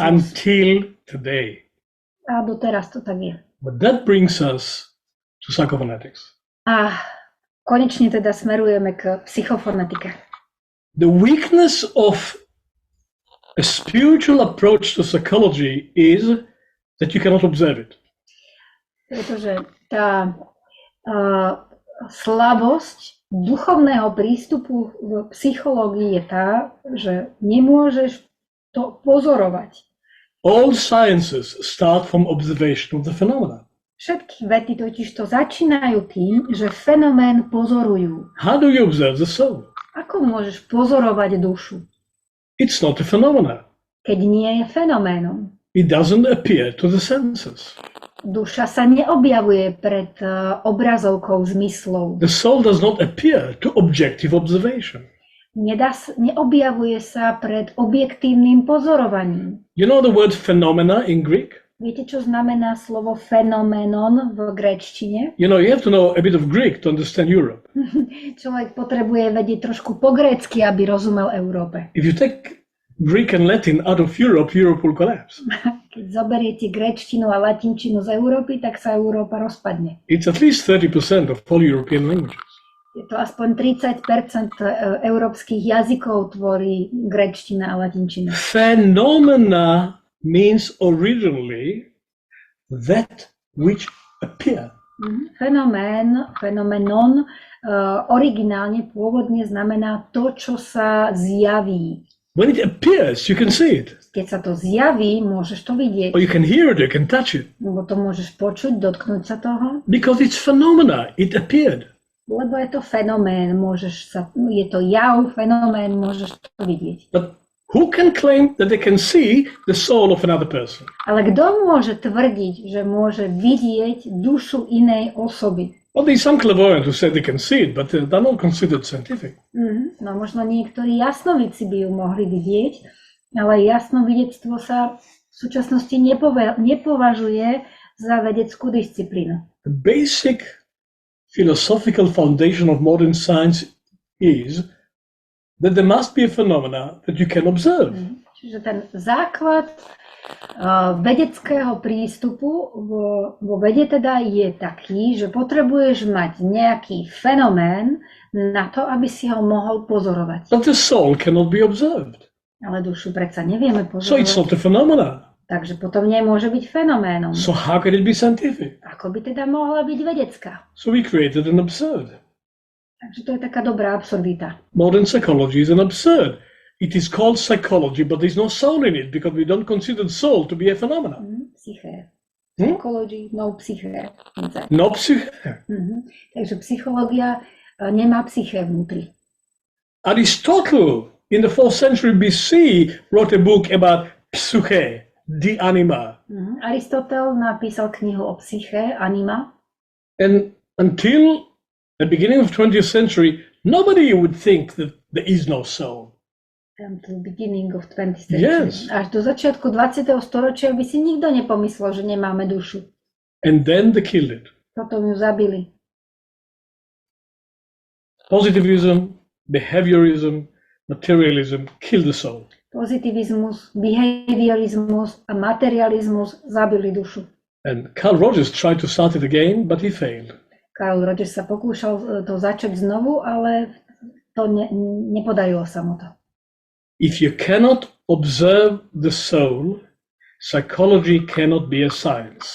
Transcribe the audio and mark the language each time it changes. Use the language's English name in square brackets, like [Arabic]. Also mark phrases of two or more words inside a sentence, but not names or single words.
[English] Until today. [Slovak] A doteraz to tak je. [English] But that brings us to psychophonetics. [Slovak] A konečne teda smerujeme k psychofonetike. [English] The weakness of a spiritual approach to psychology is that you cannot observe it. [Slovak] Pretože tá slabosť duchovného prístupu v psychológii je tá, že nemôžeš to pozorovať. [English] All sciences start from observation of the phenomena. [Slovak] Všetky vedy totiž to začínajú tým, že fenomén pozorujú. [English] How do you observe the soul? [Slovak] Ako môžeš pozorovať dušu? [English] It's not a phenomena. [Slovak] Keď nie je fenoménom. [English] It doesn't appear to the senses. [Slovak] Duša sa neobjavuje pred obrazovkou zmyslov. [English] The soul does not appear to objective observation. [Slovak] Neobjavuje sa pred objektívnym pozorovaním. [English] You know the word phenomena in Greek? [Slovak] Viete, čo znamená slovo fenoménon v gréčtine? [English] You know, you have to know a bit of Greek to understand Europe. [Slovak] Človek potrebuje vedieť trošku po grécky, aby rozumel Európe. [English] If you take Greek and Latin out of Europe, Europe will collapse. [Slovak] Keď zoberiete gréčtinu a latinčinu z Európy, tak sa Európa rozpadne. [English] It's at least 30% of all European languages. [Slovak] Je to aspoň 30% európskych jazykov tvorí gréčtina a latinčina. [English] Phenomena means originally that which appear. [Slovak] Fenoménon originálne pôvodne znamená to, čo sa zjaví. [English] When it appears, you can see it. [Slovak] Keď sa to zjaví, môžeš to vidieť. [English] Or you can hear it, you can touch it. [Slovak] Lebo to môžeš počuť, dotknúť sa toho. [English] Because it's phenomena, it appeared. [Slovak] Lebo je to fenomén, je to jav, fenomén, môžeš to vidieť. [English] But who can claim that they can see the soul of another person? [Slovak] Ale kto môže tvrdiť, že môže vidieť dušu inej osoby? [English] Well, there's some clairvoyant who said they can see it, but they're not considered scientific. [Slovak] No možno niektorí jasnovidci by ju mohli vidieť, ale jasnovidectvo sa v súčasnosti nepovažuje za vedeckú disciplínu. [English] The basic philosophical foundation of modern science is that there must be a phenomena that you can observe. [Slovak] Čiže ten základ vedeckého prístupu vo vede teda je taký, že potrebuješ mať nejaký fenomén na to, aby si ho mohol pozorovať. [English] But the soul cannot be observed. [Slovak] Ale dušu predsa nevieme pozorovať. [English] So it's not a phenomena. [Slovak] Takže potom nemôže byť fenoménom. [English] So how can it be scientific? [Slovak] Ako by teda mohla byť vedecká? [English] So we created an absurd. [Slovak] Takže to je taká dobrá absurdita. [English] Modern psychology is an absurd. It is called psychology, but there's no soul in it because we don't consider the soul to be a phenomenon. Psyché. Psychology, no psyché. No psyche. [Slovak] Takže psychológia nemá psyché vnútri. [English] Aristotle in the 4th century BC wrote a book about psyche, the anima. [Slovak] Aristotel napísal knihu o psyché, anima. [English] And until the beginning of 20th century, nobody would think that there is no soul. To beginning of 20th century. Yes. [Slovak] Až do začiatku 20. storočia by si nikto nepomyslel, že nemáme dušu. [English] And then they killed it. [Slovak] Potom ju zabili. [English] Positivism, behaviorism, materialism killed the soul. [Slovak] Pozitivizmus, behaviorizmus a materializmus zabili dušu. [English] And Carl Rogers tried to start it again, but he failed. [Slovak] Carl Rogers sa pokúšal to začať znovu, ale to nepodarilo sa mu to. [English] If you cannot observe the soul, psychology cannot be a science.